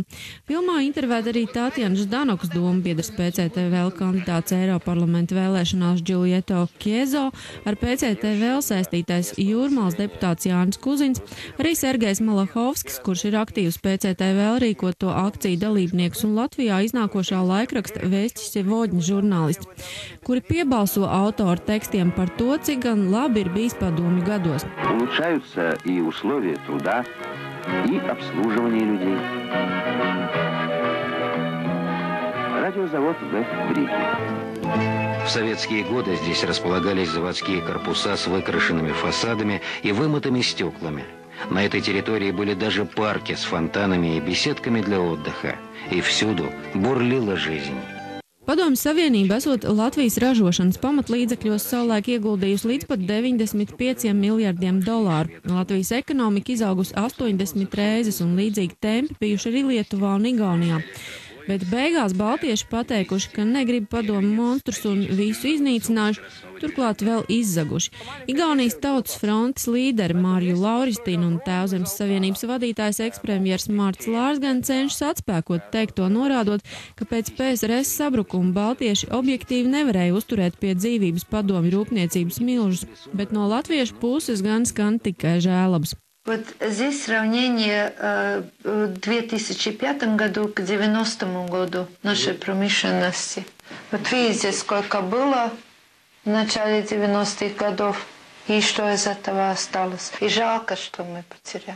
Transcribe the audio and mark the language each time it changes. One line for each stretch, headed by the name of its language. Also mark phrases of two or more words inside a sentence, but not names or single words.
Latvian: Filmā intervēta arī Tatjana Ždanokas dombiedrs PCTVL kandidāts Eiroparlamenta vēlēšanās Giulieto Chiezo, ar PCTVL saistītais Jūrmālas deputāts Jānis Kuzins, arī Sergejs Malahovskis, kurš ir aktīvs PCTVL rīkoto akciju dalībnieks un Latvijā iznākošā laikraksta Vēstis Sevodņa žurnālisti, kuri piebalso autoru tekstiem par to, cik gan labi ir bijis padomju gados.
Russian: Улучшаются и условия труда, и обслуживание людей. Радиозавод в Риге. В советские годы здесь располагались заводские корпуса с выкрашенными фасадами и вымытыми стеклами. На этой территории были даже парки с фонтанами и беседками для отдыха. И всюду бурлила жизнь.
Latvian: Padomju Savienība esot Latvijas ražošanas pamatlīdzekļos savulaik ieguldījusi līdz pat 95 miljardiem dolāru. Latvijas ekonomika izaugusi 80 reizes un līdzīgi tempi bijuši arī Lietuvā un Igaunijā. Bet beigās baltieši pateikuši, ka negrib padomju monstrus un visu iznīcinājuši, turklāt vēl izzaguši. Igaunijas Tautas frontes līderi Mārju Lauristīnu un Tēvzemes Savienības vadītājs ekspremjers Mārts Lārs gan cenšas atspēkot teikto, norādot, ka pēc PSRS sabrukuma baltieši objektīvi nevarēja uzturēt pie dzīvības padomju rūpniecības milžus, bet no latviešu puses gan skan tikai žēlabas.
Russian: Вот здесь сравнение в 2005 году к 90 году нашей промышленности. Вот видите, сколько было в начале 90-х годов и что из этого осталось. И жалко, что мы потеряли.